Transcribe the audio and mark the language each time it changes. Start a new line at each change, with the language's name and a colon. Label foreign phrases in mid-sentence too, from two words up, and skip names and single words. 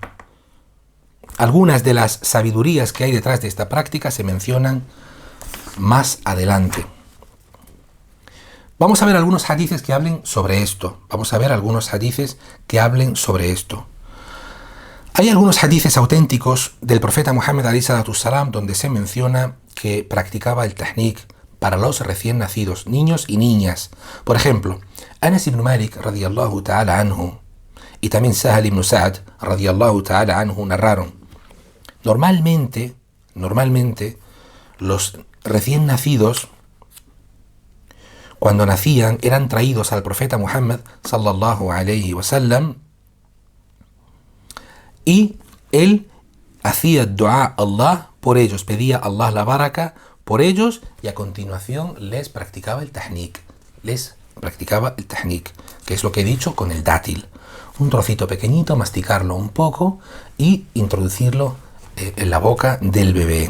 Spanish: Algunas de las sabidurías que hay detrás de esta práctica se mencionan más adelante. Vamos a ver algunos hadices que hablen sobre esto. Hay algunos hadices auténticos del profeta Muhammad
Arabic: عليه الصلاة السلام
Spanish: donde se menciona que practicaba el tahnik para los recién nacidos, niños y niñas. Por ejemplo, Anas ibn Malik
Arabic: رضي الله تعالى عنه
Spanish: y también Sahal ibn Sa'd
Arabic: رضي الله تعالى عنه
Spanish: narraron: Normalmente, los recién nacidos, cuando nacían, eran traídos al profeta Muhammad
Arabic: صلى الله عليه وسلم
Spanish: y él hacía dua a Allah por ellos, pedía a Allah la baraka por ellos y a continuación les practicaba el tahnik. Que es lo que he dicho con el dátil. Un trocito pequeñito, masticarlo un poco y introducirlo en la boca del bebé.